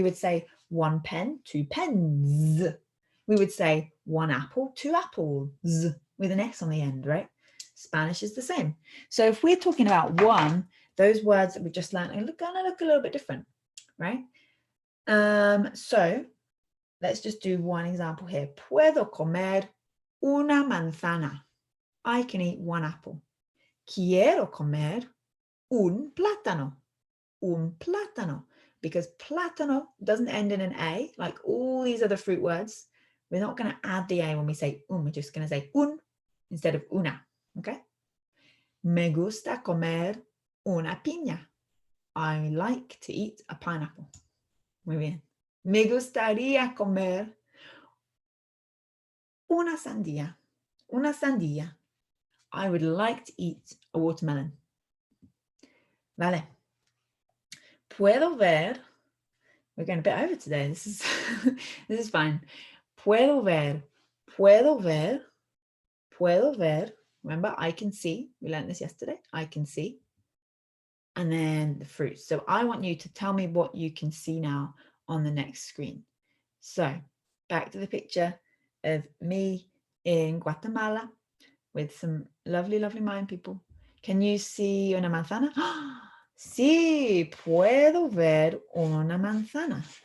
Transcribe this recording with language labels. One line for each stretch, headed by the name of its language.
English: We would say 1 pen, 2 pens. We would say 1 apple, 2 apples with an S on the end, right? Spanish is the same. So if we're talking about 1, those words that we just learned are gonna look a little bit different, right? So let's just do one example here.
Spanish: Puedo comer una manzana.
English: I can eat 1 apple.
Spanish: Quiero comer un plátano. Un plátano.
English: Because plátano doesn't end in an A, like all these other fruit words. We're not going to add the A when we say we're just going to say un instead of una, okay?
Spanish: Me gusta comer una piña.
English: I like to eat a pineapple.
Spanish: Muy bien. Me gustaría comer una sandía. Una sandía.
English: I would like to eat a watermelon.
Spanish: Vale. Puedo ver.
English: We're going a bit over today. This is fine.
Spanish: Puedo ver. Puedo ver. Puedo ver.
English: Remember, I can see. We learned this yesterday. I can see. And then the fruits. So I want you to tell me what you can see now on the next screen. So back to the picture of me in Guatemala with some lovely, lovely Mayan people. Can you see
Spanish: una manzana? Sí, puedo ver una manzana.